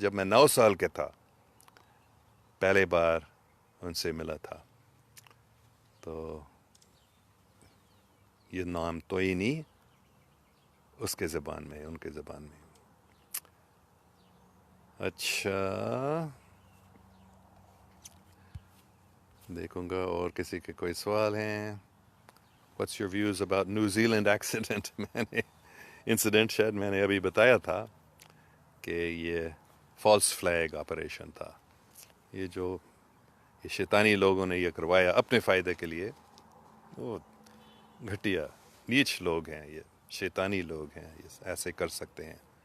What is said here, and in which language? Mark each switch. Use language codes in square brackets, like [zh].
[ur] جب میں 9 سال کا تھا پہلے بار ان سے ملا تھا, تو یہ نام توئینی اس کے زبان میں, ان کے زبان میں. اچھا دیکھوں گا اور کسی کے کوئی سوال ہیں. [en] What's your views about New Zealand accident? [ur] میں نے انسیڈنٹ شاید میں نے ابھی بتایا تھا کہ یہ فالس فلیگ آپریشن تھا. یہ جو یہ شیطانی لوگوں نے یہ کروایا اپنے فائدے کے لیے, وہ گھٹیا نیچ لوگ ہیں, یہ شیطانی لوگ ہیں, یہ ایسے کر سکتے ہیں.